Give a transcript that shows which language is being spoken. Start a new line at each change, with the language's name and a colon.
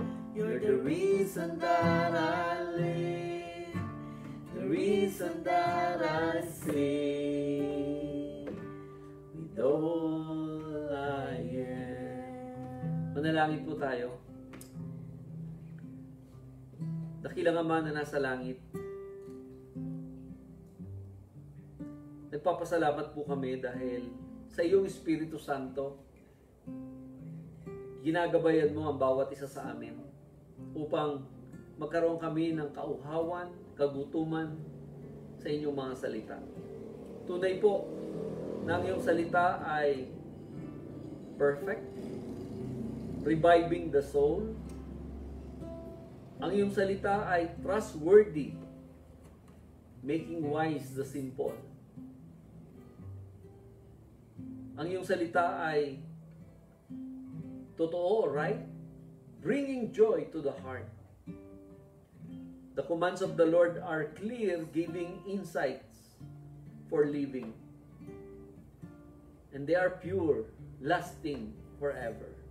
English: You're the reason that I live, the reason that I sing with all I am.
Filipino: Manalangin po tayo. Dakilang Ama na nasa langit, nagpapasalamat po kami dahil sa iyong Espiritu Santo, ginagabayan mo ang bawat isa sa amin upang magkaroon kami ng kauhawan, kagutuman sa inyong mga salita. Tunay po na ang iyong salita ay perfect,
English: reviving the soul.
Filipino: Ang iyong salita ay trustworthy,
English: making wise the simple.
Filipino: Ang iyong salita ay totoo, right?
English: Bringing joy to the heart. The commands of the Lord are clear, giving insights for living. And they are pure, lasting forever.